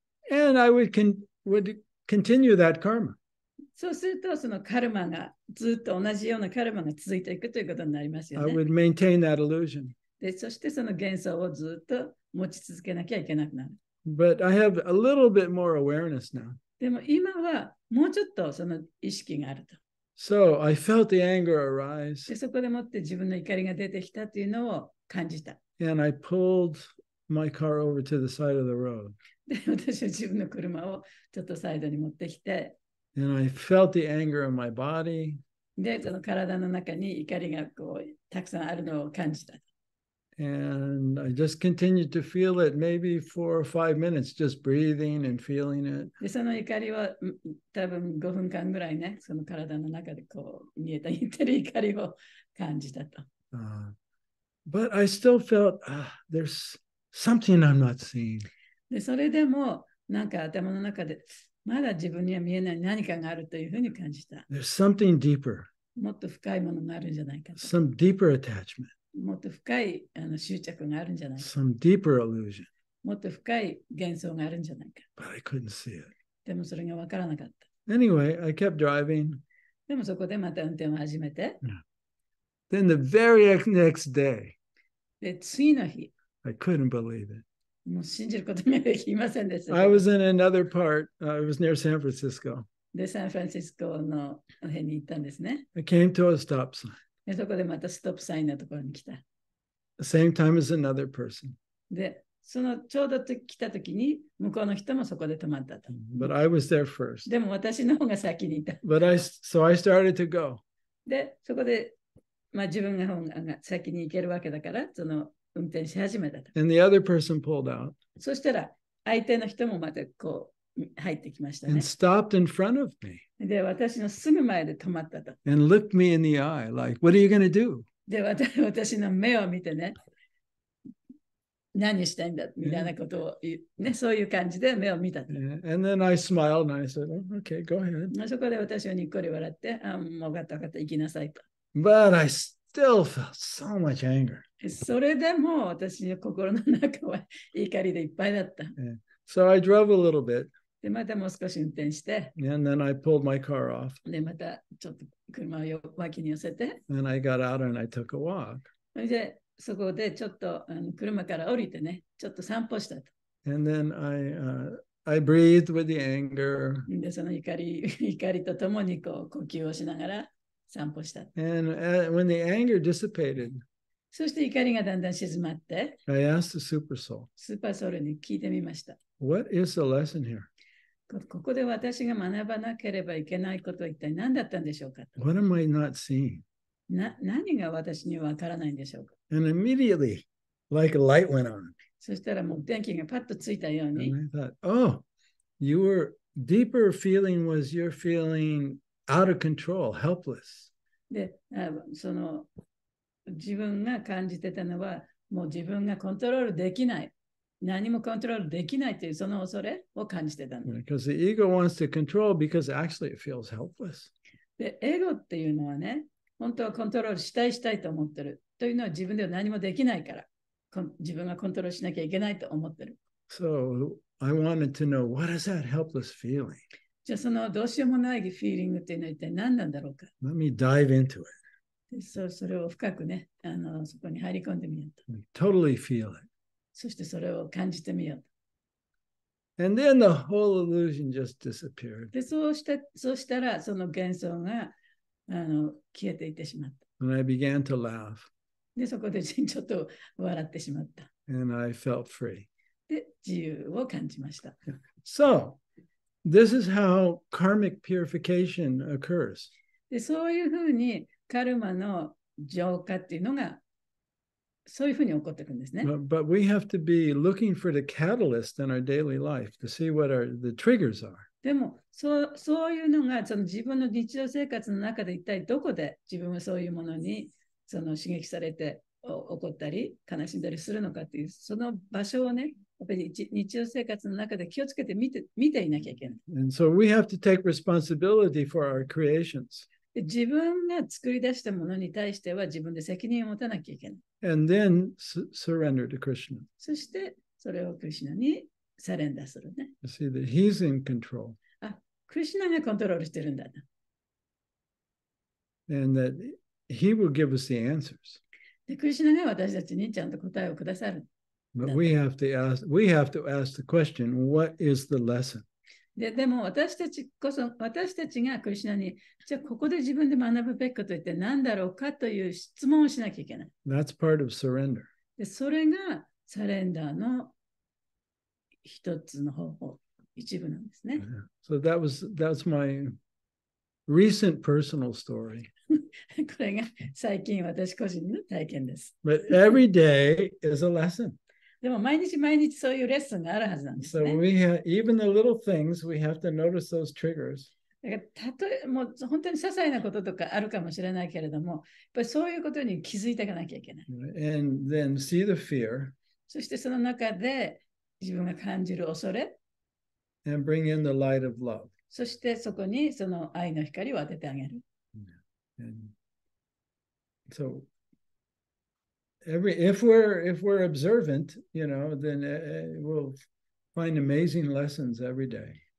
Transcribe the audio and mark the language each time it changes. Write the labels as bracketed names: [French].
[English] And I would continue that karma. [Japanese] そうすると、そのカルマがずっと同じようなカルマが続いていくということになりますよ [English] I [Japanese] ね。 [English] would maintain that illusion. [Japanese] で、そしてその幻想をずっと持ち続けなきゃいけなくなる。 [English] But I have a little bit more awareness now. [Japanese] でも今はもうちょっとその意識があると。 [English] So I felt the anger arise. [Japanese] で、そこでもって自分の怒りが出てきたというのを感じた。 [English] And I pulled my car over to the side of the road. [Japanese] で、私は自分の車をちょっとサイドに持ってきて、 [English] And I felt the anger in my body. [Japanese] で、その体の中に怒りがこうたくさんあるのを感じた。 [English] And I just continued to feel it maybe 4 or 5 minutes, just breathing and feeling it. [Japanese] で、その怒りは多分5分間ぐらいね、その体の中でこう言ってる怒りを感じたと。 [English] But I still felt, there's something I'm not seeing. [Japanese] で、それでもなんか頭の中でまだ自分には見えない何かがあるというふうに感じた。 [English] There's something deeper, [Japanese] もっと深いものがあるんじゃないかと。 [English] some deeper attachment, [Japanese] もっと深い執着があるんじゃないか。 [English] some deeper illusion. [Japanese] もっと深い幻想があるんじゃないか。 [English] But I couldn't see it. [Japanese] でもそれが分からなかった。 [English] Anyway, I kept driving. [Japanese] でもそこでまた運転を始めて。 [English] Then the very next day, [Japanese] で、次の日、 [English] I couldn't believe it. [Japanese] もう信じることができませんでした。 [English] I was in another part. I was near San Francisco. [Japanese] で、サンフランシスコの辺に行ったんですね。 [English] I came to a stop sign. [Japanese] で、そこでまたストップサインのところに来た。 [English] The same time as another person. [Japanese] で、そのちょうど来たときに、向こうの人もそこで止まったと。 [English] But I was there first. [Japanese] でも私の方が先にいた。 [English] But so I started to go. [Japanese] で、そこで、自分が先に行けるわけだから、その運転し始めたと。 [English] And the other person pulled out. [Japanese] そしたら、相手の人もまたこう入ってきましたね。 [English] And stopped in front of me. [Japanese] で、私のすぐ前で止まったと。 [English] And looked me in the eye like, what are you going to do? [Japanese] で、私の目を見てね、何したいんだみたいなことをね、そういう感じで目を見たと。 [English] And then I smiled and I said, oh, okay, go ahead. [Japanese] そこで私はにっこり笑って、もう分かった分かった、行きなさいと。 [English] But I still felt so much anger. [Japanese] それでも私の心の中は怒りでいっぱいだった。 [English] So I drove a little bit. [Japanese] で、またもう少し運転して、 [English] And then I pulled my car off. [Japanese] で、またちょっと車を脇に寄せて、 [English] And I got out and I took a walk. [Japanese] それで、そこでちょっと車から降りてね、ちょっと散歩したと。 [English] And then I breathed with the anger. [Japanese] で、その怒りとともにこう呼吸をしながら散歩した。 [English] And when the anger dissipated, [Japanese] そして怒りがだんだん静まって、 [English] I asked the super soul, [Japanese] スーパーソウルに聞いてみました。 [English] what is the lesson here? [Japanese] ここで私が学ばなければいけないことは一体何だったんでしょうかと。 [English] What am I not seeing? [Japanese] 何が私にはわからないんでしょうか。 [English] And immediately, like a light went on. [Japanese] そしたらもう電気がパッとついたよう [English] And [Japanese] に、 [English] I thought, oh, your deeper feeling was you're feeling out of control, helpless. [Japanese] で、その自分が感じてたのは、もう自分がコントロールできない。何もコントロールできないというその恐れを感じてたんだ。 [English] Because the ego wants to control because actually it feels helpless. [Japanese] で、エゴっていうのはね、本当はコントロールしたいと思ってる。というのは自分では何もできないから、自分がコントロールしなきゃいけないと思ってる。 [English] So I wanted to know, what is that helpless feeling? [Japanese] じゃあそのどうしようもないフィーリングっていうのは一体何なんだろうか。 [English] Let me dive into it. [Japanese] でそれを深くね、そこに入り込んでみようと。 [English] Totally feel it. [Japanese] そしてそれを感じてみようと。 [English] And then the whole illusion just disappeared. [Japanese] で、そうしたらその幻想が消えていってしまった。 [English] And I began to laugh. [Japanese] で、そこでちょっと笑ってしまった。 [English] And I felt free. [Japanese] で、自由を感じました。 [English] So, this is how karmic purification occurs. [Japanese] で、そういうふうにカルマの浄化っていうのがそういうふうに起こっていくんですね。 [English] But we have to be looking for the catalyst in our daily life to see what the triggers are. [Japanese] でもそういうのがその自分の日常生活の中で一体どこで自分はそういうものにその刺激されて怒ったり悲しんだりするのかっていうその場所をね、やっぱり日常生活の中で気をつけて見ていなきゃいけない。 [English] And so we have to take responsibility for our creations. [Japanese] で自分が作り出したものに対しては自分で責任を持たなきゃいけない。 [English] And then surrender to Krishna. [Japanese] そしてそれをクリシュナにサレンダーするね。 [English] You see that he's in control. [Japanese] クリシュナがコントロールしてるんだな。 [English] And that he will give us the answers. [Japanese] でクリシュナが私たちにちゃんと答えをくださる。 [English] But we have to ask the question, what is the lesson? [Japanese] でも私たちがクリシュナに、じゃあここで自分で学ぶべきことって何だろうかという質問をしなきゃいけない。 [English] That's part of surrender. [Japanese] でそれがサレンダーの一つの方法、一部なんですね。 [English] So that's my recent personal story. [Japanese] これが最近私個人の体験です。 [English] But every day is a lesson. [Japanese] でも毎日そういうレッスンがあるはずなんですね。 [English] So even the little things, we have to notice those triggers. [Japanese] だからもう本当に些細なこととかあるかもしれないけれども、やっぱりそういうことに気づいていかなきゃいけない。 [English] And then see the fear. [Japanese] そしてその中で自分が感じる恐れ。 [English] And bring in the light of love. [Japanese] そしてそこにその愛の光を当ててあげる。 [English] And so if we're observant, then we'll find amazing lessons every day.